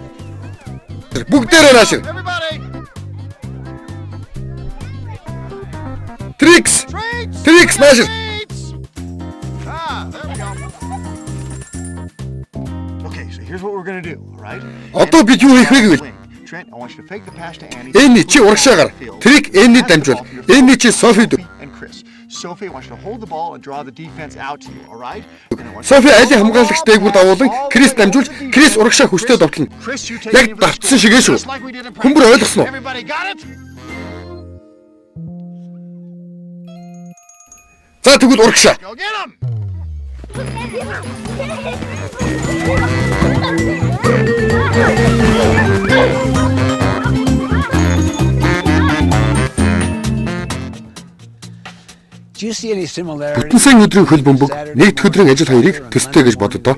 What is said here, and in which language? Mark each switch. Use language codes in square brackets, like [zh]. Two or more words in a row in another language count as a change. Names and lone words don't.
[en] Everybody. [mn] Трикс наашир. [en] There we go. Okay, so here's what we're going to do, all right? [mn] Одоо бид юу хийх вэ гэвэл [en] Trent, I want you to fake the pass to Annie. [mn] Энни чи урагшаагаар. Трик Энни дамжуул. Энни чи Софи дүү. [en] And Chris. Sophie, I want you to hold the ball and draw the defense out to you, all right? [mn] Софи айлын хамгаалагч дээгүүр давуулан Крис дамжуулж Крис урагшаа хүчтэй довтлно. Яг давтсан шигээ шүү. Хүмбэр ойлгосноо? [en] Everybody got it? [mn] За тэгвэл урагшаа. [en] Go get him. [mn] Бүтэн сайн өдрийн хөл бөмбөг нэгд өдрийн ажил хоёрыг төстэй гэж боддоо.